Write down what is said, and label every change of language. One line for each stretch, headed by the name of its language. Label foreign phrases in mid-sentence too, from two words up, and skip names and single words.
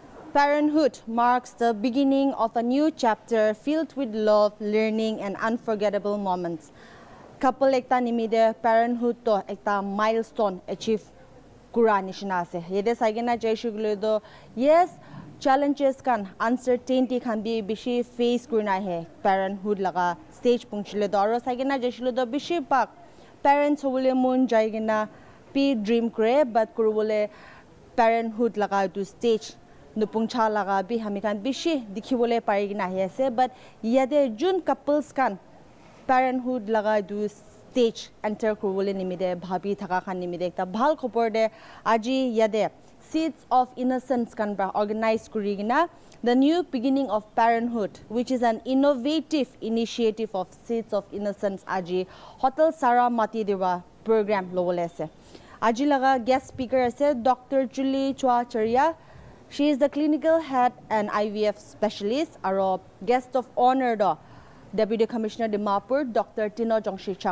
English: Parenthood marks the beginning of a new chapter filled with love, learning, and unforgettable moments.
Naga Pidgin: Couple ekta nimide parenthood to ekta
English: milestone achieve
Naga Pidgin: kura nishina ase. Yede saigena jaishugule do yes challenges kan uncertainty kan bi bishi face kurina hai parenthood laga stage pungchile do aro saigena jaishule do bishi pak parents hobule mun jaigena pi dream kre but kurule parenthood laga to stage nupungcha laga bi hamikan bishi dikhibole parigina hi ase but yade jun couples kan parenthood laga do stage enter kurole nimide bhabi thaka khan nimide ekta bhal khopor de aji yade Seeds of Innocence kan ba organize kurigina
English: the new beginning of parenthood which is an innovative initiative of Seeds of Innocence
Naga Pidgin: aji Hotel Sara Mati Dewa program lowole ase aji laga
English: guest speaker
Naga Pidgin: ase Dr. Julie Chua Charia.
English: She is the clinical head and IVF specialist. Our guest of honor, Deputy Commissioner Dimapur, Dr. Tino Jongshi-Chang.